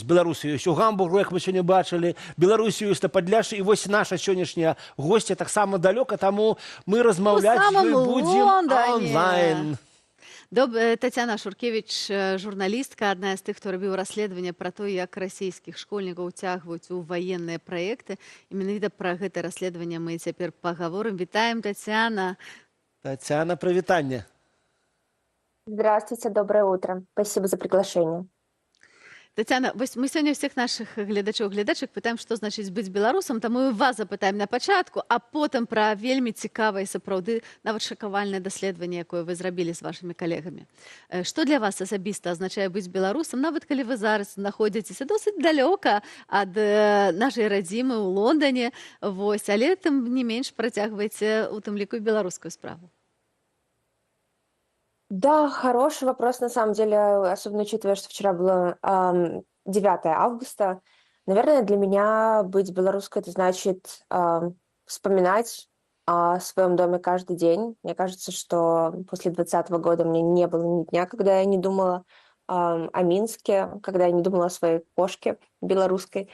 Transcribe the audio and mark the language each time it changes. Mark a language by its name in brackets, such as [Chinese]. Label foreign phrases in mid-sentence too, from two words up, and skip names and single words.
[Belarusian] Беларусі ёсць у Гамбургу, як мы сёння бачылі, Беларусі ёсць на Падляшшы, і вось наша сённяшняя госця таксама далёка, таму мы размаўляць будзем онлайн. Тацяна Шуркевич, журналістка, адна з тых, хто рабіў расследаванне пра то, як расійскіх школьнікаў уцягваюць у ваенныя праекты. І менавіта пра гэта расследаванне мы цяпер пагаворым. Вітаем, Тацяна. Тацяна, прывітанне. [Russian] Здравствуйте, доброе утро. Спасибо за приглашение. [Belarusian] Тацяна, вось мы сёння ўсіх нашых гледачоў, гледачак пытаем, што значыць быць беларусам, таму і вас запытаем на пачатку, а потым пра вельмі цікавае, сапраўды, нават шакавальнае даследаванне, якое вы зрабілі з вашымі калегамі. Што для вас асабіста азначае быць беларусам, нават калі вы зараз знаходзіцеся досыць далёка ад нашай радзімы ў Лондоне, вось, але тым не менш працягваеце у тым ліку і беларускую справу? [Russian] Да, хороший вопрос, на самом деле, особенно учитывая, что вчера было 9 августа. Наверное, для меня быть белорусской — это значит вспоминать о своем доме каждый день. Мне кажется, что после 2020 года у меня не было ни дня, когда я не думала о Минске, когда я не думала о своей кошке белорусской.